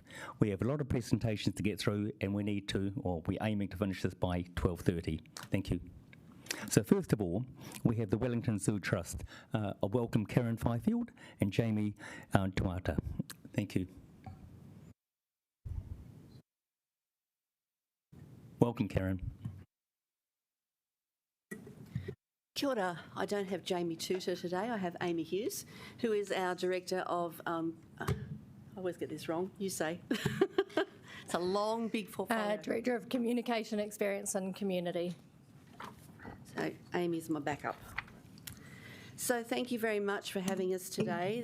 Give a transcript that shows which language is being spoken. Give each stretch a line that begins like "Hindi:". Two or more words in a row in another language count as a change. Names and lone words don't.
English: We have a lot of presentations to get through and we're aiming to finish this by 12:30. Thank you. So first of all, we have the Wellington Zoo Trust. I welcome Karen Fifield and Jamie Tuata. Thank you. Welcome, Karen.
Māori: Kia ora.
English: I don't have Jamie Tuta today. I have Amy Hughes, who is our Director of, I always get this wrong, you say. It's a long, big portfolio. Director of Communication, Experience and Community. So Amy's my backup. So thank you very much for having us today.